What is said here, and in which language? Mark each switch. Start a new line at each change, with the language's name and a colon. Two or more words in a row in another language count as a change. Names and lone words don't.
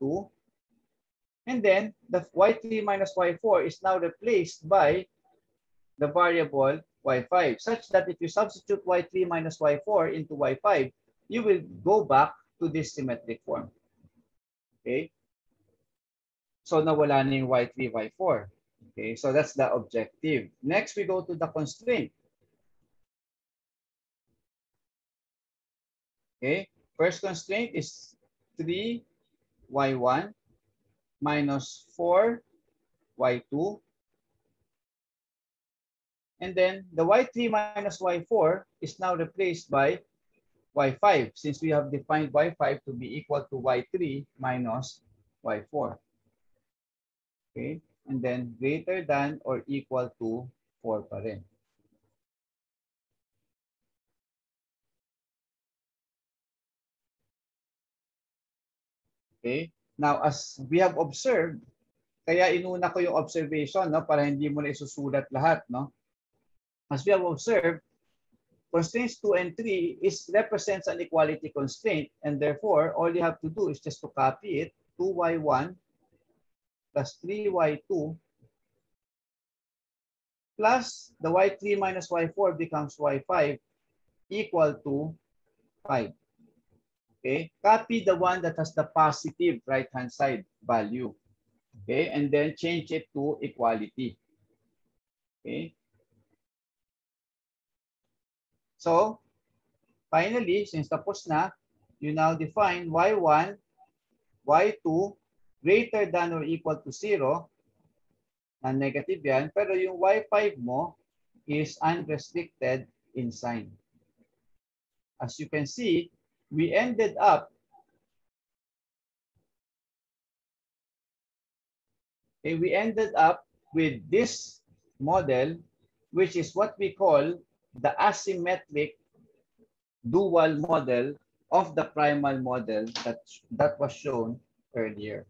English: And then, the y3 minus y4 is now replaced by the variable y5, such that if you substitute y3 minus y4 into y5, you will go back to this symmetric form. Okay?
Filipino: So nawala na yung y3, y4.
English: Okay, so that's the objective. Next, we go to the constraint. Okay, first constraint is 3y1 minus 4y2. And then the y3 minus y4 is now replaced by y5, since we have defined y5 to be equal to y3 minus y4. Okay, and then greater than or equal to 4
Filipino: pa rin.
English: Okay, now as we have observed,
Filipino: kaya inuna ko yung observation, no, para hindi mo na isusulat lahat, no?
English: As we have observed, constraints 2 and 3 represents an equality constraint, and therefore all you have to do is just to copy it. 2y1 plus 3y2 plus the y3 minus y4 becomes y5 equal to 5. Okay, copy the one that has the positive right-hand side value. Okay, and then change it to equality. Okay. So, finally, since
Filipino: tapos na,
English: you now define y1, y2 greater than or equal to 0.
Filipino: Na negative yan, pero yung y5 mo
English: is unrestricted in sign. As you can see, we ended up with this model, which is what we call the asymmetric dual model of the primal model that was shown earlier.